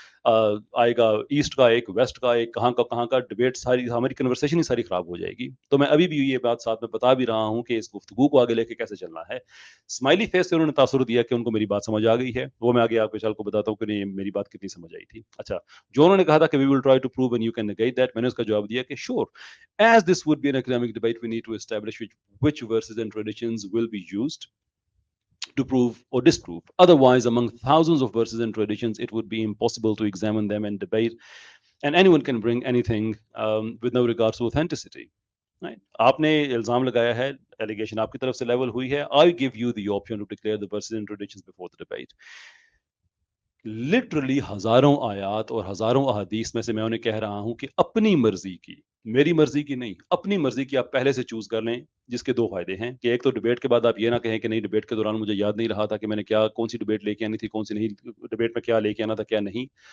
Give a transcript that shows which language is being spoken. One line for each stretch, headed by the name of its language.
Urdu: آئے گا ایسٹ کا، ایک ویسٹ کا، ایک کہاں کا ڈبیٹ، ساری ہماری کنورسیشن ہی ساری خراب ہو جائے گی۔ تو میں ابھی بھی یہ بات ساتھ میں بتا بھی رہا ہوں کہ اس گفتگو کو آگے لے کے کیسے چلنا ہے۔ اسمائلی فیس سے انہوں نے تاثر دیا کہ ان کو میری بات سمجھ آ گئی ہے، وہ میں آگے آپ کو کو بتاتا ہوں کہ نہیں میری بات کتنی سمجھ آئی تھی۔ اچھا، جو انہوں نے کہا تھا کہ
English: we will try to prove and you can negate that،
Urdu: میں نے اس کا جواب دیا کہ
English: sure, as this would be an academic debate we need to establish which verses and traditions will be used to prove or disprove. Otherwise, among thousands of verses and traditions, it would be impossible to examine them and debate, and anyone can bring anything with no regards to authenticity. Right?
Urdu: آپ نے الزام لگایا ہے، allegation آپ کی طرف سے level ہوئی ہے،
English: I give you the option to declare the verses and traditions before the debate.
Urdu: Literally ہزاروں آیات اور ہزاروں احادیث میں سے میں انہیں کہہ رہا ہوں کہ اپنی مرضی کی، میری مرضی کی نہیں، اپنی مرضی کی آپ پہلے سے چوز کر لیں، جس کے دو فائدے ہیں کہ ایک تو ڈبیٹ کے بعد آپ یہ نہ کہیں کہ نہیں ڈبیٹ کے دوران مجھے یاد نہیں رہا تھا کہ میں نے کیا، کون سی ڈبیٹ لے کے آنی تھی، کون سی نہیں، ڈبیٹ میں کیا لے کے آنا تھا کیا نہیں۔